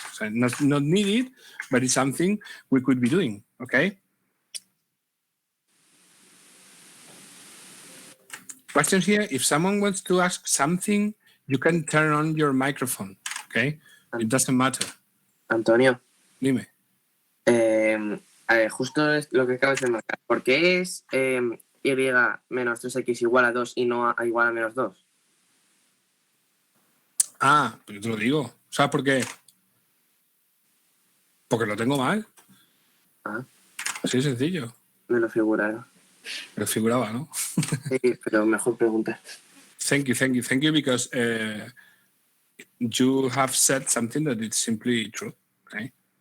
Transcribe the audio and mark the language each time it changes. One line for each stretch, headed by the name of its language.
English: So not needed, but it's something we could be doing, okay? Questions here? If someone wants to ask something, you can turn on your microphone, okay? It doesn't matter.
Spanish: Antonio. Dime. Justo es lo que acabas de marcar. ¿Por qué es y menos 3x igual a 2 y no a igual a menos 2? Ah, pero te lo digo. ¿Sabes por qué? Porque lo tengo mal. Ah. Así de sencillo. Me lo figuraba. Me lo figuraba, ¿no? Sí, pero mejor preguntar.
English: Thank you, because you have said something that is simply true, okay?